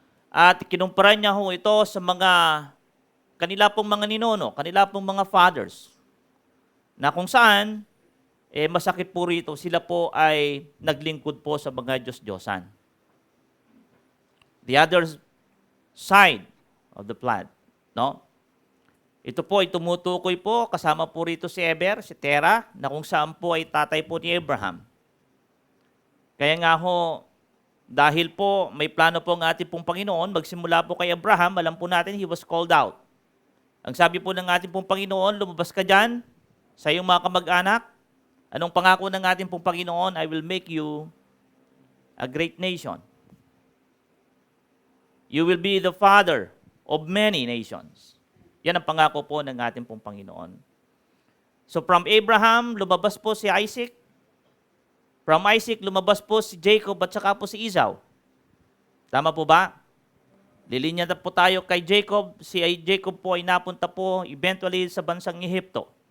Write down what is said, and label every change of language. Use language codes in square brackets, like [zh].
[tl] At kinumpara niya ho ito sa mga kanila pong mga ninuno, kanila pong mga fathers, na kung saan, masakit po rito, sila po ay naglingkod po sa mga Diyos-Diyosan. [en] The other side of the flood, no? [tl] Ito po ay tumutukoy po, kasama po rito si Eber, si Tera, na kung saan po ay tatay po ni Abraham. Kaya nga ho, dahil po may plano po ang ating pong Panginoon, magsimula po kay Abraham, alam po natin, [en] he was called out. [tl] Ang sabi po ng ating pong Panginoon, lumabas ka dyan sa iyong mga kamag-anak. Anong pangako ng ating pong Panginoon? [en] I will make you a great nation. You will be the father of many nations. [tl] Yan ang pangako po ng ating pong Panginoon. So from Abraham, lumabas po si Isaac. From Isaac, lumabas po si Jacob at saka po si Esau. Tama po ba? Lilinya na po tayo kay Jacob. Si Jacob po ay napunta po eventually sa bansang Ehipto.